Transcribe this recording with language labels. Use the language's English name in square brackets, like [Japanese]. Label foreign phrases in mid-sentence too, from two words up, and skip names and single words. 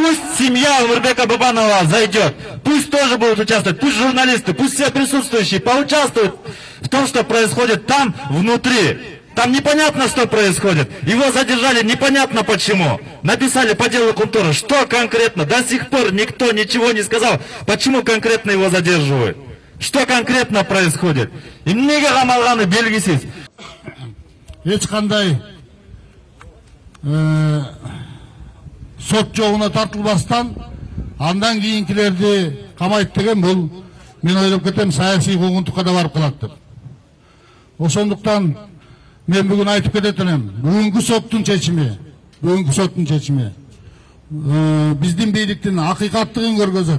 [Russian] Пусть семья Омурбека Бабанова зайдет, пусть тоже будут участвовать, пусть журналисты, пусть все присутствующие поучаствуют в том, что происходит там внутри. Там непонятно, что происходит. Его задержали непонятно почему. Написали по делу Кунтура. Что конкретно? До сих пор никто ничего не сказал. Почему конкретно его задерживают? Что конкретно происходит? [Kyrgyz] И неге камалганы белгисиз. Эч кандай сот жолуна тартылбастан андан кийинкилерди камайт деген бул мен ойлоп кетем саясий куугунтукка да барып калат деп. Ошондуктан мен бүгүн айтып кетет элем, бүгүнкү соттун чечими биздин бийликтин акыйкаттыгын көргөзөт.